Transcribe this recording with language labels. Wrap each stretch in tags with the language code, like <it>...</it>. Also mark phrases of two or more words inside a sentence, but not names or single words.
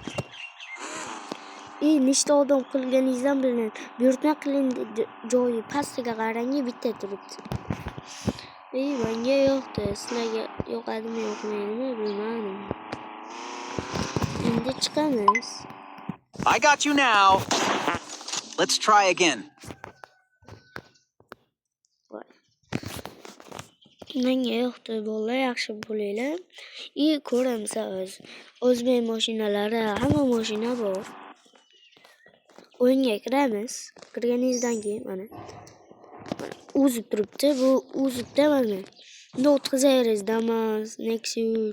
<uz>Nechta odam qilganingizdan bilinadi. Buyurtma qiling joyi pastiga qarang, bitta turibdi. Menga yoqdi. Sizlarga yoqadimi, yoqmaydimi bilmadim. Endi chiqamiz.</uz> <en>I got you now. Let's try again.</en> <uz>Menga yoqdi, bolalar yaxshi bo'linglar. Ko'ramiz o'zbek mashinalari, hamma mashina bor. O'yinga kiramiz. Kirganingizdan keyin mana o'zib turibdi. Bu o'zibda mana. Bunda o'tkazaveriz Damas, Nexus.</uz>